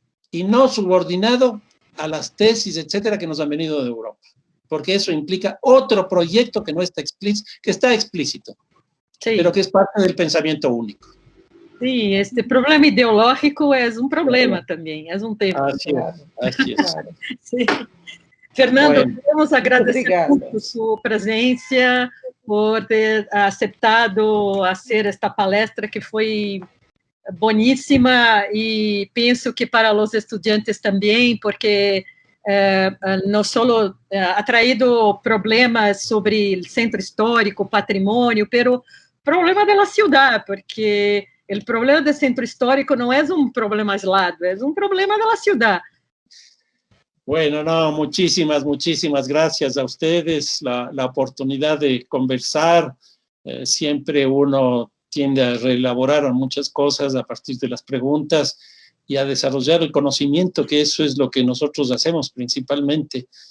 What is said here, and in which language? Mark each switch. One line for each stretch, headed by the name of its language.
Spanish: Y no subordinado a las tesis, etcétera, que nos han venido de Europa. Porque eso implica otro proyecto que no está explícito, que está explícito, pero que es parte del pensamiento único. Sí, este problema ideológico es un problema también, es un tema. Así es, así es. Sí. Fernando, Bueno.
Portuguese: queremos agradecer muito sua presença, por ter aceitado fazer esta palestra que foi boníssima, e penso que para os estudantes também, porque não só
Spanish: ha traído
Portuguese: problemas sobre o centro histórico, patrimônio,
Spanish: pero
Portuguese: problema da cidade, porque o problema do centro histórico não é um problema aislado, é um problema da cidade.
Spanish: Bueno, no, muchísimas gracias a ustedes, la oportunidad de conversar. Siempre uno tiende a reelaborar muchas cosas a partir de las preguntas y a desarrollar el conocimiento, que eso es lo que nosotros hacemos principalmente.